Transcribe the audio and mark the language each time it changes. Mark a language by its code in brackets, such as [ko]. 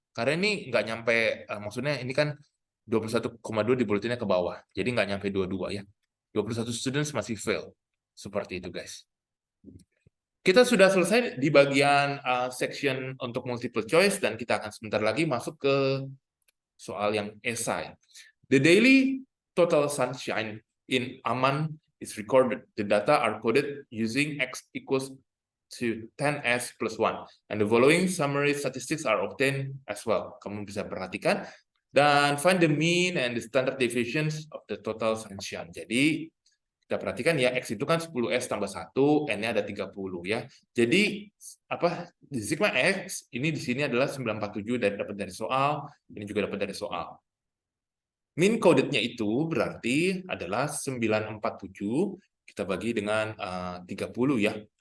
[id] Karena ini nggak nyampe, maksudnya ini kan 21,2 dibulatinnya ke bawah. Jadi nggak nyampe 22 ya. 21 students masih fail. Seperti itu, guys. Kita sudah selesai di bagian section untuk multiple choice dan kita akan sebentar lagi masuk ke soal yang esai. [en] The daily total sunshine in Aman is recorded. The data are coded using X equals to 10S plus 1. And the following summary statistics are obtained as well. [id] Kamu bisa perhatikan. [en] Dan find the mean and the standard deviations of the total sunshine. [id] Jadi, kita perhatikan ya, X itu kan 10S tambah 1, N-nya ada 30 ya. Jadi, sigma X, ini di sini adalah 947 dapat dari soal, ini juga dapat dari soal. Mean coded-nya itu berarti adalah 947, kita bagi dengan 30 ya.